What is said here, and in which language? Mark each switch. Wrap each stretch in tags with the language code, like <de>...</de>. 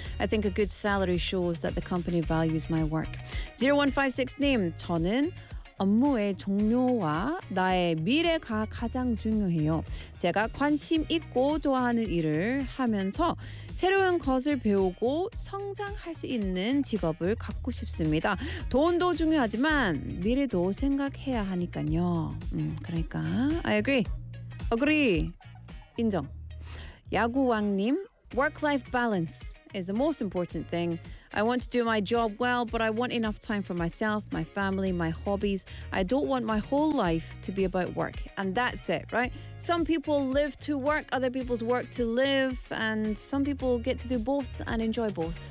<en>I think a good salary shows that the company values my work.</en> <ko>0156님, 저는 업무의 종료와 나의 미래가 가장 중요해요. 제가 관심 있고 좋아하는 일을 하면서 새로운 것을 배우고 성장할 수 있는 직업을 갖고 싶습니다. 돈도 중요하지만 미래도 생각해야 하니까요. 그러니까</ko> <en>I agree. Agree.</en> <ko>인정.</ko> <en>야구왕님, work-life balance is the most important thing. I want to do my job well, but I want enough time for myself, my family, my hobbies. I don't want my whole life to be about work. And that's it, right? Some people live to work, other people's work to live, and some people get to do both and enjoy both.</en>